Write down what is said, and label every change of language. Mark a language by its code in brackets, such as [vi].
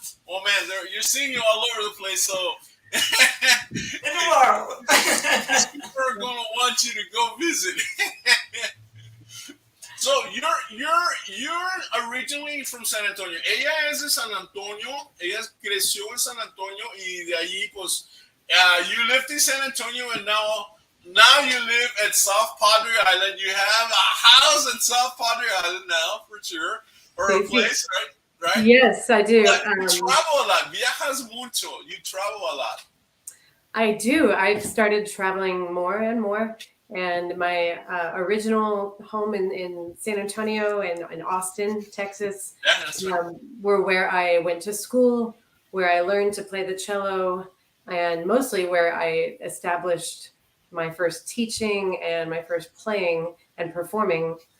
[en] Oh man, you're seeing you all over the place, so in the world. People are going to want you to go visit. So you're originally from San Antonio. [es] Ella es de San Antonio, ella creció en San Antonio y de allí pues [en] you lived in San Antonio and now you live at South Padre Island. You have a house at South Padre Island now, for sure, or a place, right? Yes, I do. You travel a lot. [es] Viajas mucho. [en] You travel a lot. I do. I've started traveling more and more. And my original home in San Antonio and in Austin, Texas, were where I went to school, where I learned to play the cello, and mostly where I established my first teaching and my first playing and performing.